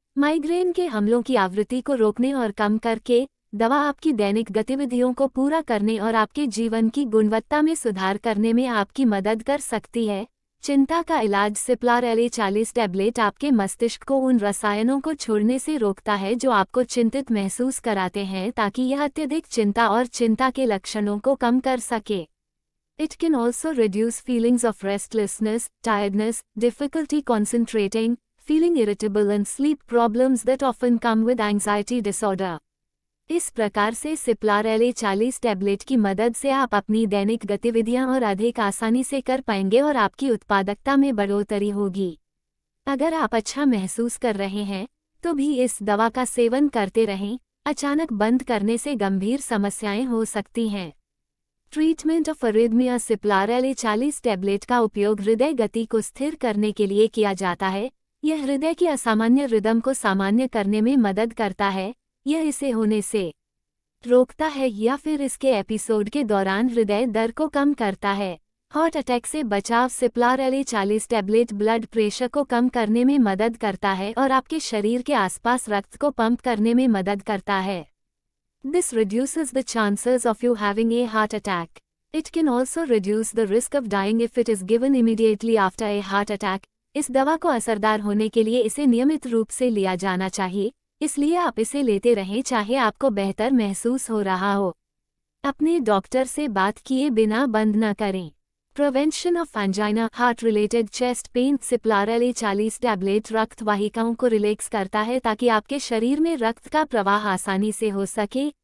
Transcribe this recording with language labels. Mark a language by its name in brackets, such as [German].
[Hindi] Migraine के हमलों की आवृत्ति को रोकने और कम करके दवा आपकी दैनिक गतिविधियों को पूरा करने और आपके जीवन की गुणवत्ता में सुधार करने में आपकी मदद कर सकती है। चिंता का इलाज। सिप्ला और LA40 टैबलेट आपके मस्तिष्क को उन रसायनों को छोड़ने से रोकता है जो आपको चिंतित महसूस कराते हैं, ताकि यह अत्यधिक चिंता और चिंता के लक्षणों को कम कर सके। [English] It can also reduce feelings of restlessness, tiredness, difficulty concentrating, feeling irritable and sleep problems that often come with anxiety disorder. [Hindi] इस प्रकार से सिप्ला और LA40 टैबलेट की मदद से आप अपनी दैनिक गतिविधियां और अधिक आसानी से कर पाएंगे और आपकी उत्पादकता में बढ़ोतरी होगी। अगर आप अच्छा महसूस कर रहे हैं तो भी इस दवा का सेवन करते रहें। अचानक बंद करने से गंभीर समस्याएं हो सकती हैं। [English] Treatment of arrhythmia. [Hindi] सिप्ला और LA40 टैबलेट का उपयोग हृदय गति को स्थिर करने के लिए किया जाता है। यह हृदय की असामान्य रिदम को सामान्य करने में मदद करता है। यह इसे होने से रोकता है या फिर इसके एपिसोड के दौरान हृदय दर को कम करता है। हार्ट अटैक से बचाव। सिप्लार LA40 टैबलेट ब्लड प्रेशर को कम करने में मदद करता है और आपके शरीर के आसपास रक्त को पंप करने में मदद करता है। [English] This reduces the chances of you having a heart attack. It can also reduce the risk of dying if it is given immediately after a heart attack. [Hindi] इस दवा को असरदार होने के लिए इसे नियमित रूप से लिया जाना चाहिए, इसलिए आप इसे लेते रहें चाहे आपको बेहतर महसूस हो रहा हो। अपने डॉक्टर से बात किए बिना बंद न करें। [English] Prevention of angina, heart related chest pain. [Hindi] सिप्लार LA40 tablet रक्त वाहिकाओं को रिलैक्स करता है ताकि आपके शरीर में रक्त का प्रवाह आसानी से हो सके।